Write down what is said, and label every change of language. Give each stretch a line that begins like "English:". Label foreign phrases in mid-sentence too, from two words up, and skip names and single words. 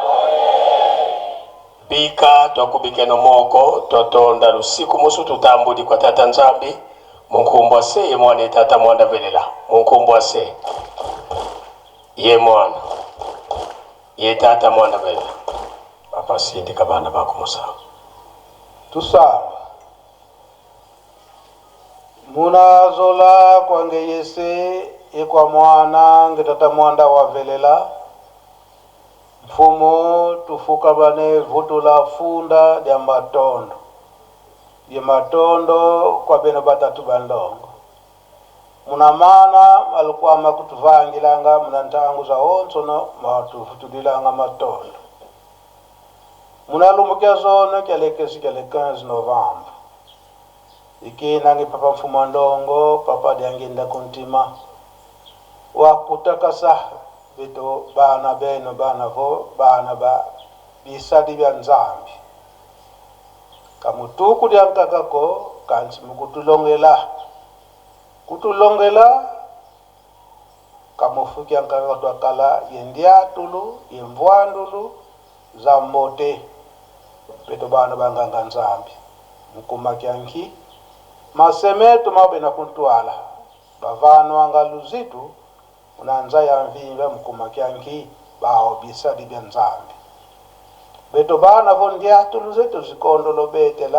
Kongo: Bika twakubike no moko totonda lusiku musu tutambudi kwa tata Nzambi munkumbwa se ye mwana tata mwanda velela munkumbwa se ye mwana ye tata mwanda velela papa sindi kabana bakumusa tusamba munazola kwange yese ikwa mwana ngetata mwanda wavelela mfumo tufuka bane vutula funda ya matondo kwa beno batatu bandongo munamana alikuwa makutuvangilanga munantangu za onsono matuvutulilanga matondo munalumukia zone kelekesi kele 15 Novembre iki nangi papa mfumo ndongo papa dianginda kuntima wakutakasa bito bana beno bana vo bana ba bisadi bya Nzambi kamutuku diankakako kansi kutulongela kamufuki ankaka twakala yendiatulu yemvwandulu za mote bito bana banganga Nzambi mukumakyanki masemeto mabena kuntwala bavano angaluzitu unanza ya mvimba mukumakyanki bao bisadi bya Nzambi beto bana vondia tuluzetu zikondo lo betela